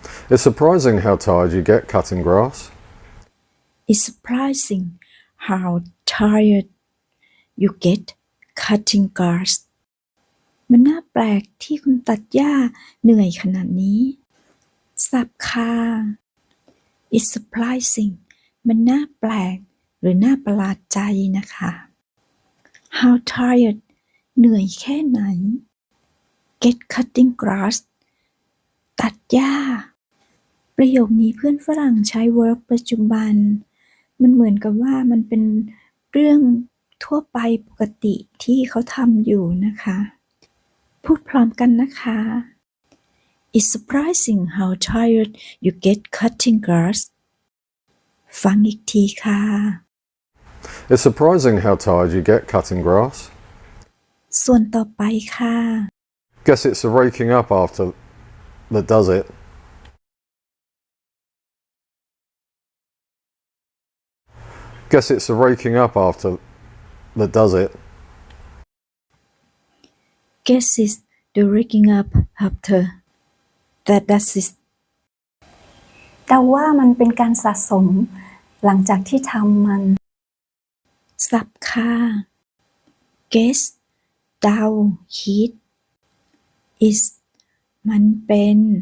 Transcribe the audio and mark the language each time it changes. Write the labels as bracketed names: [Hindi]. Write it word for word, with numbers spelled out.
[English] It's surprising how tired you get cutting grass. It's surprising how tired you get cutting grass. [Thai] มันน่าแปลกที่คุณตัดหญ้าเหนื่อยขนาดนี้สับค่ะ [English] It's surprising [Thai] มันน่าแปลกหรือน่าประหลาดใจนะคะ [English] How tired [Thai] เหนื่อยแค่ไหน [English] Get cutting grass [Thai] ตัดหญ้าประโยคนี้เพื่อนฝรั่งใช้ verb ปัจจุบันมันเหมือนกับว่ามันเป็นเรื่องทั่วไปปกติที่เขาทำอยู่นะคะพูดพร้อมกันนะคะ [English] It's surprising how tired you get cutting grass. [Thai] ฟังอีกทีค่ะ [English] It's surprising how tired you get cutting grass. [Thai] ส่วนต่อไปค่ะ [English] Guess it's the raking up after that does it. Guess it's the raking up after that does it. Guess it's the raking up after that does it [Thai] แต่ว่ามันเป็นการสะสมหลังจากที่ทำมันสับค่ะ Guess เดาคิด is มันเป็น